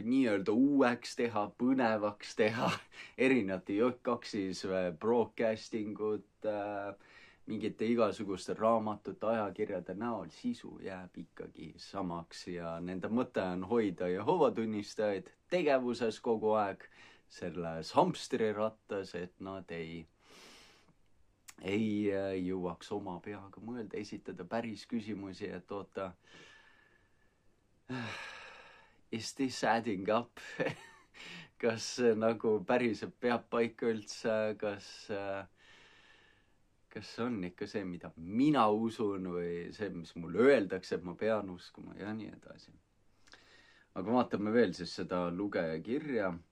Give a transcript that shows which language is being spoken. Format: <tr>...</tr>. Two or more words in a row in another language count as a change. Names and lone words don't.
<et>nii-öelda uueks teha, põnevaks teha, erinevate J2-is broadcastingut, mingite igasuguste raamatute, ajakirjade näol, sisu jääb ikkagi samaks ja nende mõte on hoida Jehoova tunnistajaid tegevuses kogu aeg selles hamstrirattas, et nad ei jõuaks oma peaga mõelda, esitada päris küsimusi, et oota,</et> <en>is this adding up?</en> <et>Kas nagu päriselt peab paika üldse, kas on ikka see, mida mina usun või see, mis mulle öeldakse, et ma pean uskuma ja nii edasi. Aga vaatame veel siis seda lugeja kirja.</et>